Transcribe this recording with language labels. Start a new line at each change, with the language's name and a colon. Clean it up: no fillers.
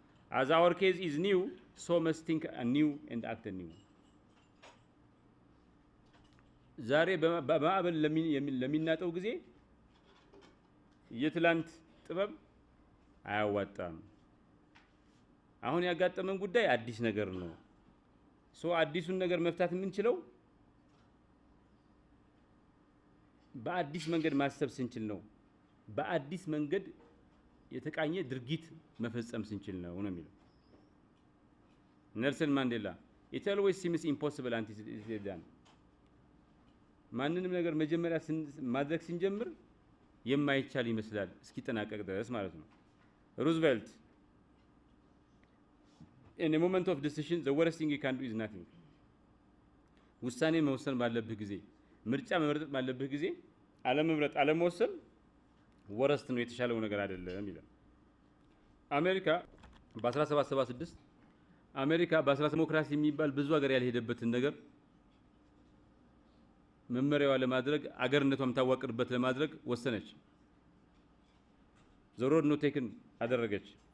English: As our case is new, so must think anew and act anew.
Amharic: ዛሬ በማዕበል ለሚናጠው ጊዜ የትላንት ጥበብ አያዋጣም። አሁን ያጋጠመን ጉዳይ አዲስ ነገር ነው። ሶ አዲሱን ነገር መፍታት የምንችለው በአዲስ መንገድ ማሰብ ስንችል ነው። በአዲስ መንገድ የተቃኘ ድርጊት መፈጸም ስንችል ነው የሚለው ኔልሰን ማንዴላ።
English: It always seems impossible until it is done.
Amharic: ማንንም ነገር መጀመሪያ ማድረግ ስንጀምር የማይቻል ይመስላል እስኪጠናቀቅ ድረስ ማለት ነው። ሩዝቬልት
English: In a moment of decision, the worst thing you can do is nothing.
Amharic: ውሳኔ መወሰን ባለብህ ጊዜ፣ ምርጫ መምረጥ ባለብህ ጊዜ አለመምረጥ፣ አለመወሰን ወረስት ነው፣ የተሻለው ነገር አይደለም ይላል። አሜሪካ በ1776 አሜሪካ ዲሞክራሲ የሚባል ብዙ ሀገር ያልሄደበትን ነገር መመሪያዋ ለማድረግ አገርነቷም ታዋቅርበት ለማድረግ ወሰነች።
English: The road not taken
Amharic: አደረገች።